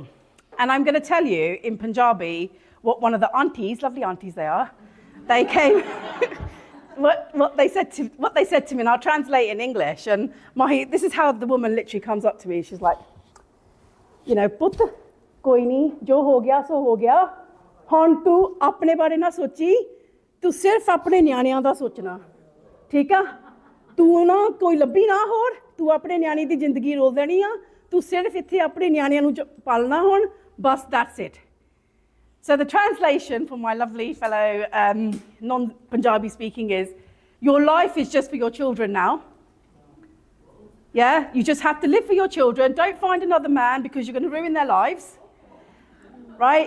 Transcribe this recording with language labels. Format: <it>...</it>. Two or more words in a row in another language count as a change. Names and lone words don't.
<en>And I'm going to tell you in Punjabi what one of the aunties, lovely aunties they are, they came, what they said to me, and I'll translate in English. And this is how the woman literally comes up to me. She's like,</en> <pa>ਪੁੱਤ, ਕੋਈ ਨਹੀਂ, ਜੋ ਹੋ ਗਿਆ ਸੋ ਹੋ ਗਿਆ. ਹੁਣ ਤੂੰ ਆਪਣੇ ਬਾਰੇ ਨਾ ਸੋਚੀਂ, ਤੂੰ ਸਿਰਫ਼ ਆਪਣੇ ਨਿਆਣਿਆਂ ਦਾ ਸੋਚਣਾ. ਠੀਕ ਹੈ ਤੂੰ ਨਾ ਕੋਈ ਲੱਭੀਂ ਨਾ ਹੋਰ ਤੂੰ ਆਪਣੇ ਨਿਆਣੀ ਦੀ ਜ਼ਿੰਦਗੀ ਰੋਲ ਦੇਣੀ ਆ ਤੂੰ ਸਿਰਫ਼ ਇੱਥੇ ਆਪਣੇ ਨਿਆਣਿਆਂ ਨੂੰ ਪਾਲਣਾ ਹੁਣ ਬੱਸ</pa> <en>that's it. So the translation for my lovely fellow non-Punjabi speaking is, your life is just for your children now. Yeah, you just have to live for your children. Don't find another man because you're going to ruin their lives. Right?</en>